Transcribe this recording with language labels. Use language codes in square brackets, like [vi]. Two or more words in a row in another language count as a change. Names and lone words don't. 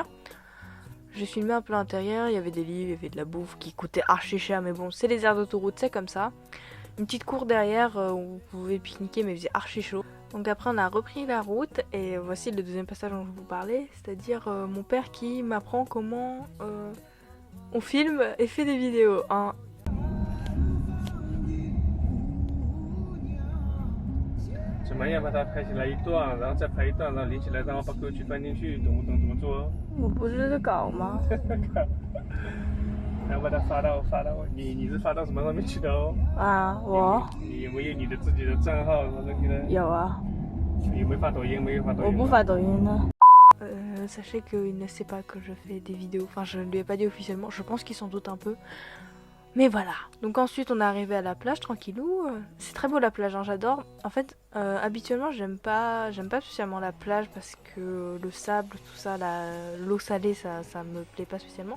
[fr] J'ai filmé un peu l'intérieur, il y avait des livres, il y avait de la bouffe qui coûtait archi cher, mais bon, c'est les aires d'autoroute, c'est comme ça. Une petite cour derrière où vous pouvez pique-niquer, mais il faisait archi chaud. Donc après on a repris la route et voici le deuxième passage dont je vous parlais, c'est-à-dire mon père qui m'apprend comment on filme et fait des vidéos. Hein. [zh] 怎么样把它拍起来一段，然后再拍一段，然后连起来，然后把歌曲放进去，懂不懂？怎么做？我不是在搞吗？然后把它发到你是发到什么上面去的哦？啊，我你有没有你的自己的账号什么东西呢？有啊。有没有发抖音？没有发抖音。我不发抖音呢。 [fr] Sachez qu'il ne sait pas que je fais des vidéos, enfin je ne lui ai pas dit officiellement, je pense qu'il s'en doute un peu. Mais voilà, donc ensuite on est arrivé à la plage tranquillou, c'est très beau la plage, hein, j'adore. En fait, habituellement j'aime pas spécialement la plage parce que le sable, tout ça, l'eau salée, ça me plaît pas spécialement.